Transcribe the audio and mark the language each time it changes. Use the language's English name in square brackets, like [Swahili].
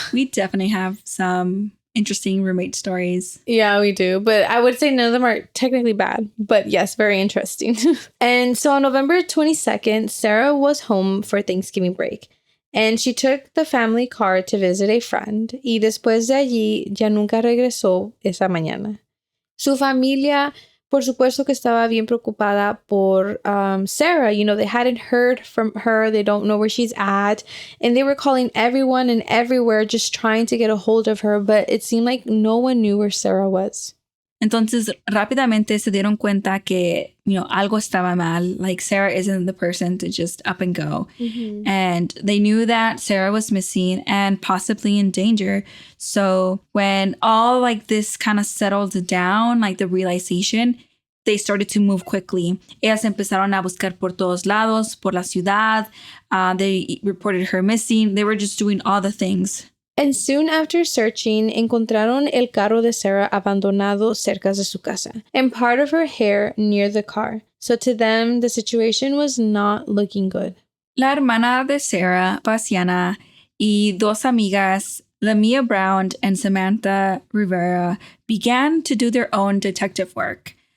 [English] We definitely have some interesting roommate stories. Yeah, we do. But I would say none of them are technically bad. But yes, very interesting. And so on November 22nd, Sarah was home for Thanksgiving break. And she took the family car to visit a friend. [Spanish] Y después de allí, ya nunca regresó esa mañana. Su familia, por supuesto que estaba bien preocupada por Sarah. [English] You know, they hadn't heard from her. They don't know where she's at. And they were calling everyone and everywhere just trying to get a hold of her. But it seemed like no one knew where Sarah was. [Spanish] Entonces, rápidamente se dieron cuenta que, algo estaba mal. [English] Like, Sarah isn't the person to just up and go. Mm-hmm. And they knew that Sarah was missing and possibly in danger. So when all, like, this kind of settled down, like, the realization, they started to move quickly. [Spanish] Ellas empezaron a buscar por todos lados, por la ciudad. [English] They reported her missing. They were just doing all the things. And soon after searching, [Spanish] encontraron el carro de Sarah abandonado cerca de su casa, [English] and part of her hair near the car. So to them, the situation was not looking good. [Spanish] La hermana de Sarah, Pasiana, y dos amigas, [English] Lamia Brown and Samantha Rivera, began to do their own detective work.